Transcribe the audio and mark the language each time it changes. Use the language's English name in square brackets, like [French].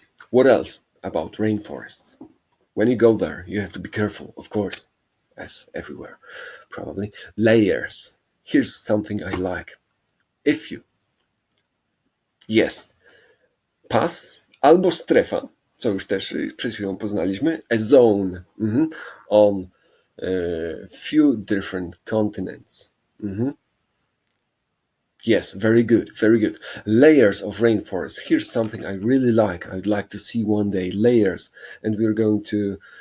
[English] What else about rainforests? When you go there, you have to be careful, of course, as everywhere, probably. Layers. Here's something I like. [Polish] Yes, pas albo strefa, co już też przed chwilą poznaliśmy, [English] a zone on few different continents. Yes, very good. Layers of rainforest. Here's something I really like. I'd like to see one day layers, and we are going to.